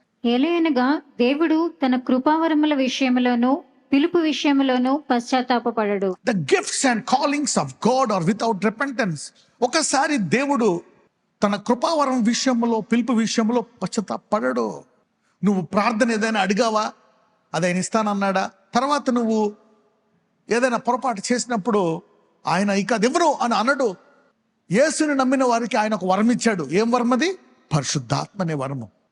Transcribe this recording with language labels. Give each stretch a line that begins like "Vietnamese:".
Telugu: ఏలయనగా దేవుడు తన కృపావరముల విషయములోను పిలుపు విషయములోను పశ్చాత్తాపపడడు.
English: The gifts and callings of God are without repentance.
Telugu: ఒకసారి దేవుడు తన కృపావరం విషయంలో, పిలుపు విషయంలో పశ్చాత్తాపపడడు. నువ్వు ప్రార్థన ఏదైనా అడిగావా, అది ఆయన ఇస్తానన్నాడా? తర్వాత నువ్వు ఏదైనా పొరపాటు చేసినప్పుడు ఆయన ఇక అది ఎవరు అని అనడు. యేసుని నమ్మిన వారికి ఆయన ఒక వరం ఇచ్చాడు. ఏం వరం అది? పరిశుద్ధాత్మ అనే వరము.